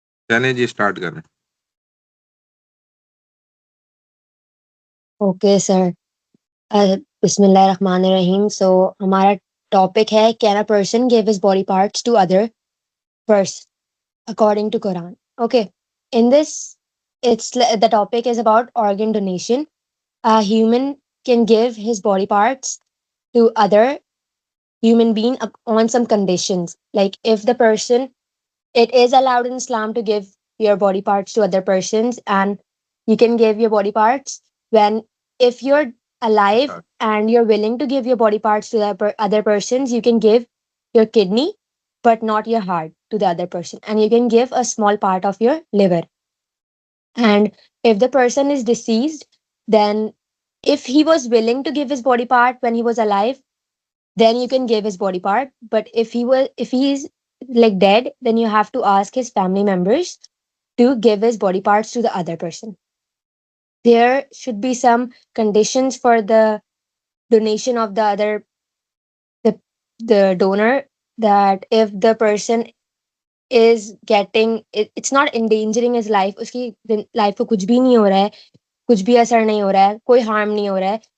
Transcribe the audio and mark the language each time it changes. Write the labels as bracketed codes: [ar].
[ur] چلیں جی اسٹارٹ کریں. [ar] اوکے سر، بسم اللہ الرحمن الرحیم. [ur] سو ہمارا ٹاپک ہے [en] Can a person give his body parts to other person according to Quran. Okay, in this it's the topic is about organ donation. A human can give his body parts to other human being on some conditions. Like if the person, it is allowed in Islam to give your body parts to other persons, and you can give your body parts when, if you're alive and you're willing to give your body parts to the other persons, you can give your kidney but not your heart to the other person, and you can give a small part of your liver. And if the person is deceased, then if he was willing to give his body part when he was alive, then you can give his body part. But if he's like dead, then you have to ask his family members to give his body parts to the other person. There should be some conditions for the donation of the the donor, that if the person is getting it's not endangering his life, [ur] اس کی life کو کچھ بھی نہیں ہو رہا ہے، [en] کچھ بھی اثر نہیں ہو رہا ہے، کوئی ہارم نہیں ہو رہا ہے،